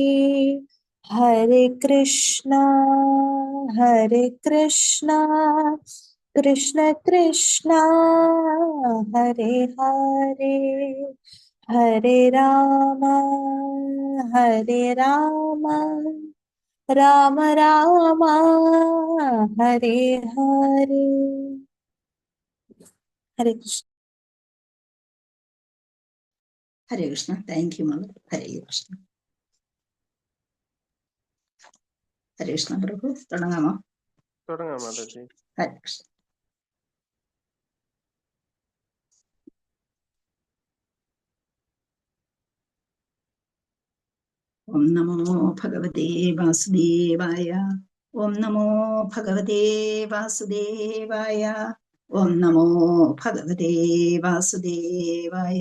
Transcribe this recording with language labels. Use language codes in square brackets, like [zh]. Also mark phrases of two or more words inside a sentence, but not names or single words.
[sa] हरे कृष्णा कृष्ण कृष्णा हरे हरे, हरे राम राम राम हरे हरे। हरे कृष्ण। ഹരേ കൃഷ്ണ. [en] thank you ma'am. [sa] ഹരേ കൃഷ്ണ. ഹരേ കൃഷ്ണ പ്രഭു, [ml] തുടങ്ങാമോ? തുടങ്ങാം മാതാജി. [sa] ഹരേ കൃഷ്ണ. ഓം നമോ ഭഗവതേ വാസുദേവായ, ഓം നമോ ഭഗവതേ വാസുദേവായ, ഓം നമോ ഭഗവതേ വാസുദേവായ.